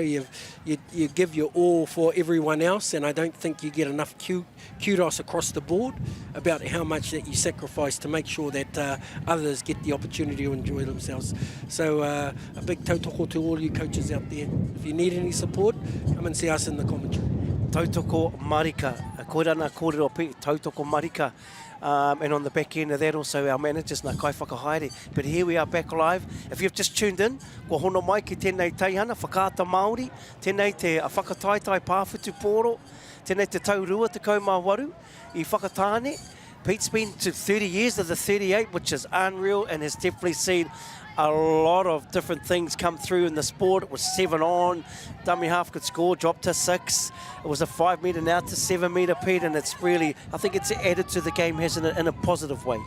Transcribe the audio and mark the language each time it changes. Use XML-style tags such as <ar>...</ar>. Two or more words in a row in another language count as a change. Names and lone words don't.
<en>You give your all for everyone else, and I don't think you get enough kudos across the board about how much that you sacrifice to make sure that others get the opportunity to enjoy themselves. So a big tautoko to all you coaches out there. If you need any support, come and see us in the commentary.</en> <mi>Tautoko marika, koirana kōrero Pete, tautoko marika.</mi> <en>And on the back end of that, also our managers,</en> <mi>nā kai whakahaere.</mi> <en>But here we are back live. If you've just tuned in,</en> <mi>ko hono mai ki tēnei teihana, whakaata Māori, tēnei te whakataitai pāwhutu pōro, tēnei te taurua te kaumāwaru, I Whakatane.</mi> <en>Pete's been to 30 years of the 38, which is unreal, and has definitely seen a lot of different things come through in the sport. It was 7 on, dummy half could score, dropped to 6. It was a 5 metre now to 7 metre, Pete, and it's really, I think it's added to the game, hasn't it, in a positive way.</en>